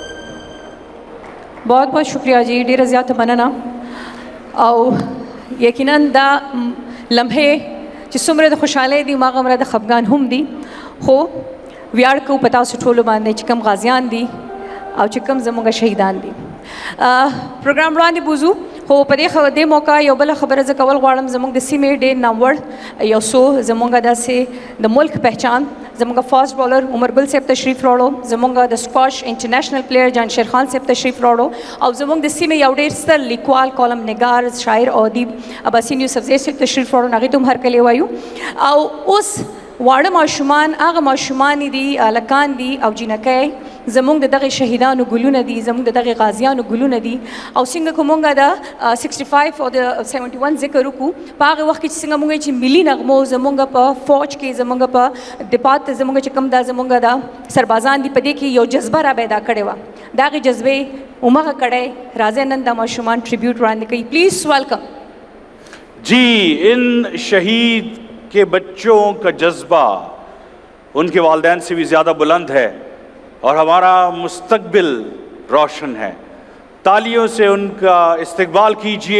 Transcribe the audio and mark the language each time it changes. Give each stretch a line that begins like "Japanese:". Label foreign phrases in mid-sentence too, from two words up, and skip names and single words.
Urdu: بہت بہت شکریہ جی
Pashto: ډیره زیاته مننه او یقینا دا لمحې چې څومره د خوشحالۍ دي هماغومره د خفګان هم دي خو ویاړ کوو په تاسو ټولو باندې چې کوم غازیان دي او چې کوم زموږ شهیدان دي. پروګرام وړاندې بوزو خو په دې موقع یو بله خبره زه کول غواړم. زموږ د سیمې ډېر ناموړ یو څو زموږ داسې د ملک پہچان زموږ
English: fast bowler
Pashto: عمر گل صاحب تشریف راوړو، زموږ د
English: squash international player
Pashto: جان شیر خان صاحب تشریف راوړو او زموږ د سیمې یو ډېر ستر لیکوال کالم نگار شاعر او ادیب اباسین یوسفزی صاحب تشریف راوړو. هغې ته هم هرکلی وایو. او اوس واړه ماشومان هغه ماشومان دي هلکان دي او جینکۍ زموږ د دغې شهیدانو ګلونه دي، زموږ د دغې غازیانو ګلونه دي. او څنګه که مونږ د 65 او د 71 ذکر وکړو په هغې وخت کې چې څنګه مونږ چې ملي نغمو زموږ په فوج کې زموږ په دپات زموږ چې کوم دا زموږ د سربازان دي په دې کې یو جذبه را پیدا کړې وه. د هغې جذبې همغه کړی راځئ نن دا ماشومان ټریبیوټ وړاندې کوي.
English: Please welcome.
Urdu: جی ان شہید کے بچوں کا جذبہ ان کے والدین سے بھی زیادہ بلند ہے اور ہمارا مستقبل روشن ہے. تالیوں سے ان کا استقبال کیجئے.